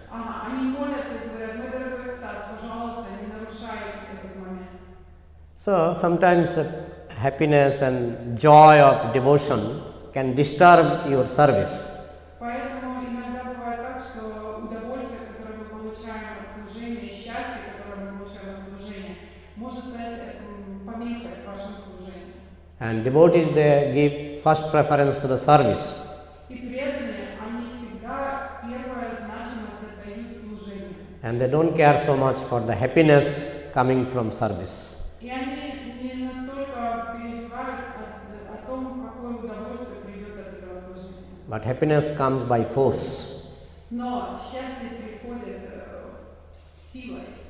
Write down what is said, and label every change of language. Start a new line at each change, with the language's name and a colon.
Russian: Они молятся и говорят, мой дорогой экстаз, пожалуйста, не нарушай этот момент.
English: So sometimes happiness and joy of devotion can disturb your service.
Russian: Поэтому иногда бывает так, что удовольствие, которое мы получаем от служения, счастье, которое мы получаем от служения, может стать помехой вашему служению.
English: And devotees, they give first preference to the service.
Russian: И преданные, они всегда первая значимость отдают служению.
English: And they don't care so much for the happiness coming from service.
Russian: И они не настолько переживают о том, какое удовольствие придет от этого служения.
English: But happiness comes by force.
Russian: Но счастье приходит силой.